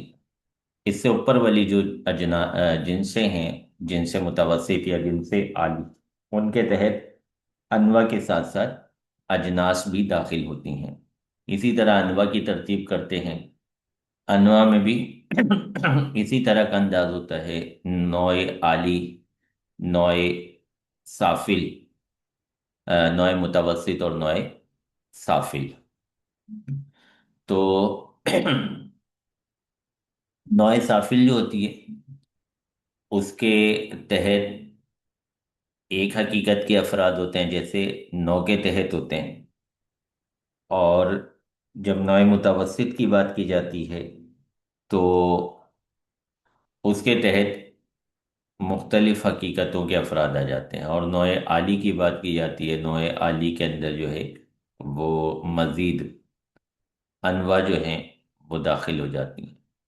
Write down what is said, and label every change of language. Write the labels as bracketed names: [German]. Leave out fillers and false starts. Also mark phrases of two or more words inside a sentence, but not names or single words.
[Urdu] اس سے اوپر والی جو جنسیں ہیں، جنس متوسط یا جنس عالی، ان کے تحت انواع کے ساتھ ساتھ اجناس بھی داخل ہوتی ہیں۔ اسی طرح انواع کی ترتیب کرتے ہیں، انواع میں بھی اسی طرح کا انداز ہوتا ہے، نوع عالی، نوع سافل، نوع متوسط اور نوع سافل۔ تو نوع سافل جو ہوتی ہے اس کے تحت ایک حقیقت کے افراد ہوتے ہیں جیسے نو کے تحت ہوتے ہیں، اور جب نوع متوسط کی بات کی جاتی ہے تو اس کے تحت مختلف حقیقتوں کے افراد آ جاتے ہیں، اور نوع عالی کی بات کی جاتی ہے، نوع عالی کے اندر جو ہے وہ مزید انواع جو ہیں وہ داخل ہو جاتی ہیں۔